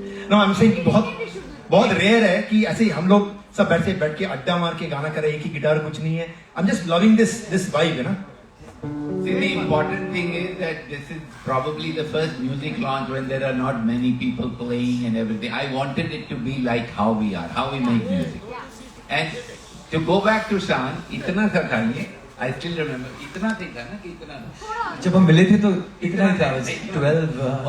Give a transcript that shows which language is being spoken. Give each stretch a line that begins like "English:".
English: No, I'm saying
Hindi: बहुत rare है कि ऐसे ही हम लोग सब बैठ के अड्डा मार के गाना करें एक ही गिटार कुछ नहीं है.
English: I'm just loving this vibe,
Hindi: है ना?
English: See, the important thing is that this is probably the first music launch when there are not many people playing and everything. I wanted it to be like how we are, how we make music. And to go back to Shan,
Hindi: इतना सा था ये.
English: I still remember.
Hindi: इतना सा था ना कि इतना. जब हम मिले थे तो इतना ही था 12